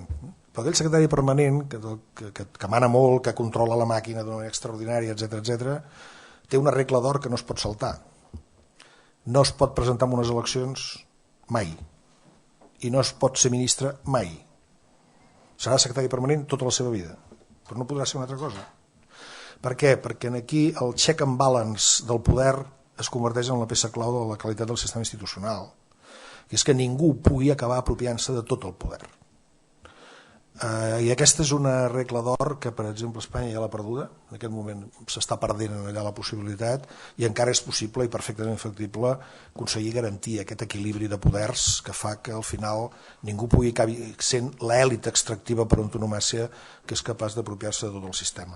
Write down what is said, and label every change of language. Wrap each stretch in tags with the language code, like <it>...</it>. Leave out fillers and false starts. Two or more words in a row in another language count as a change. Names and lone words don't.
<ca>Però aquell secretari permanent que mana molt, que controla la màquina d'una manera extraordinària, etc., té una regla d'or que no es pot saltar. No es pot presentar en unes eleccions mai, i no es pot ser ministre mai. Serà secretari permanent tota la seva vida, però no podrà ser una altra cosa. Per què? Perquè aquí el</ca> <en>check and balance</en> <ca>del poder es converteix en la peça clau de la qualitat del sistema institucional, que és que ningú pugui acabar apropiant-se de tot el poder. I aquesta és una regla d'or que, per exemple, Espanya ja l'ha perduda. En aquest moment s'està perdent allà la possibilitat, i encara és possible i perfectament factible aconseguir garantir aquest equilibri de poders que fa que al final ningú pugui acabar sent l'èlit extractiva per antonomàsia que és capaç d'apropiar-se de tot el sistema.</ca>